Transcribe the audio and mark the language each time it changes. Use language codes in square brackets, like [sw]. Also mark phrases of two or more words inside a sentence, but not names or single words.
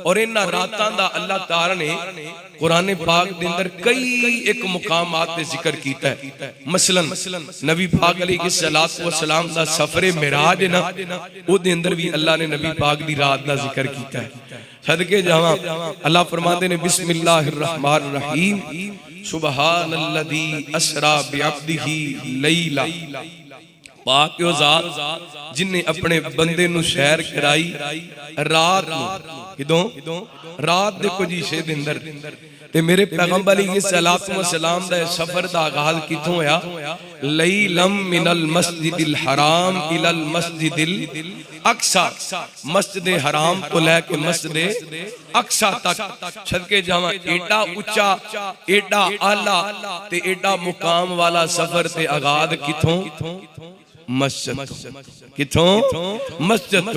[pa] اور انہاں راتاں دا اللہ تعالیٰ نے قرآن پاک دے اندر کئی اک مقامات تے ذکر کیتا اے. مثلاً نبی پاک علیہ الصلوٰۃ والسلام دا سفرِ معراج اے نا، اوہدے اندر وی اللہ نے نبی پاک دی رات دا ذکر کیتا اے. صدقے جاواں اللہ فرماندے نے [ar] بسم الله الرحمن الرحيم سبحان الذي أسرى بعبده ليلا, [pa] پاک او ذات جنے اپنے بندے نوں سیر کرائی رات کدوں رات دے کجھ حصے دے اندر. تے میرے پیغمبر علیہ الصلوٰۃ والسلام دا سفر دا آغاز کتھوں ہویا? [ar] ليلا من المسجد الحرام إلى المسجد الأقصى, [pa] مسجد حرام توں لے کے مسجد اقصیٰ تک. صدقے جاواں ایڈا اچا، ایڈا اعلیٰ تے ایڈا مقام والا سفر تے آغاز کتھوں? مسجد کتھوں؟ مسجد توں.